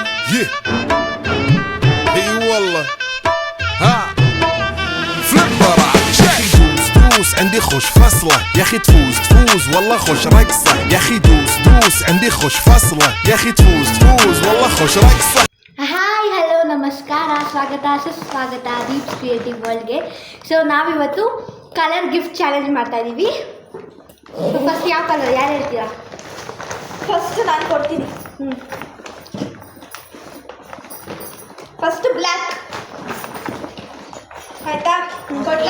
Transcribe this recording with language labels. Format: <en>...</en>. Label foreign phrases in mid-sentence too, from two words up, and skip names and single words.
<ar>اي والله ها فليبر دوس عندي خوش فصله يا اخي تفوز والله خوش رقصه يا اخي دوس عندي خوش فصله يا اخي تفوز والله خوش رقصه.</ar> <en>hi hello</en> <kn>ನಮಸ್ಕಾರ, ಸ್ವಾಗತ ಸುಸ್ವಾಗತ ದೀಪ್ಸ್ ಕ್ರಿಯೇಟಿವ್ ವರ್ಲ್ಡ್ಗೆ. ಸೊ ನಾವಿವತ್ತು</kn> <en>color gift challenge</en> <kn>ಮಾಡ್ತಾ ಇದ್ದೀವಿ. ಫಸ್ಟ್ ಯಾವ ಕಲರ್ ಯಾರು ಹೇಳ್ತೀರಾ? ಫಸ್ಟ್ ನಾನು ಕೊಡ್ತೀನಿ.</kn> <en>first black</en> <kn>ಆಯ್ತಾ? ಕೊಡ್ಲಾ?</kn>